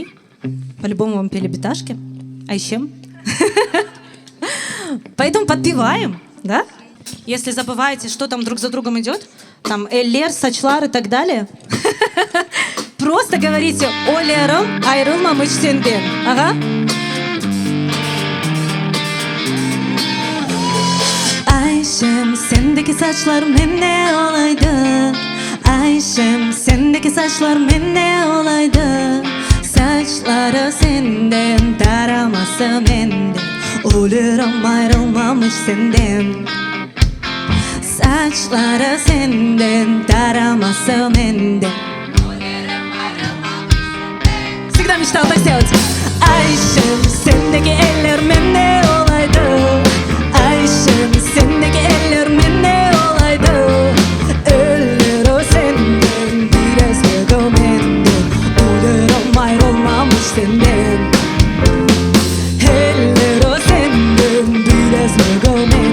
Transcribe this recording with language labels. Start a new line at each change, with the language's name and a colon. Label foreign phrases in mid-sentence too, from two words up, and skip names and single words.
Russian: По-любому вам пели биташки. А еще? Поэтому подпеваем, да? Если забываете, что там друг за другом идет, там Эллер, Сачлар и так далее, просто говорите
Crimean Tatar: «Олером ayrılmamış senden».
Russian: Ага.
Crimean Tatar: Ayşem, sendeki saçlarım ne olaydı? Ayşem, sendeki saçlarım ne olaydı? Saçları senden, taraması benden. Ölürüm ayrılmamış senden. Saçları senden, taraması benden.
Russian: Всегда мечтал так сделать.
Crimean Tatar: Ayşem, sendeki ellerim ne olaydı? Ayşem, sendeki ellerim ne olaydı? Eller o senden, biraz da benden. Ölürüm ayrılmamış senden. Eller o senden, biraz da benden.